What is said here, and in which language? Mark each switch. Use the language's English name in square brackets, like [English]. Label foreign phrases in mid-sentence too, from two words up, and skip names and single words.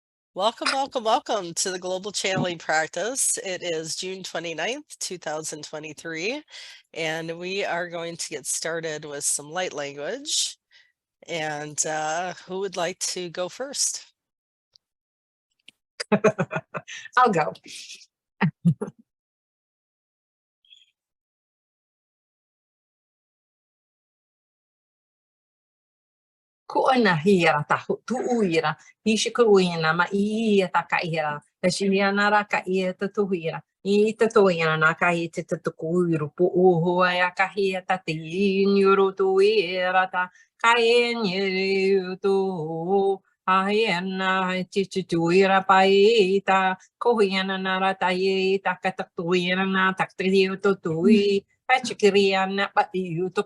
[English] Welcome, welcome, welcome to the Global Channeling Practice. It is June 29th, 2023, and we are going to get started with some light language. And who would like to go first? I'll go. Kuona hira tahu tuuira hishikuina ma ia takaira tashiana raka ia tuuira I tatoina na kai te tukuiru pu uho ya kahia tati nyuru tuira ta kai nyuru tu Ahiana chichuira paita kohiana nara tai takatuira na taktriu tutui Pachikiriana but you to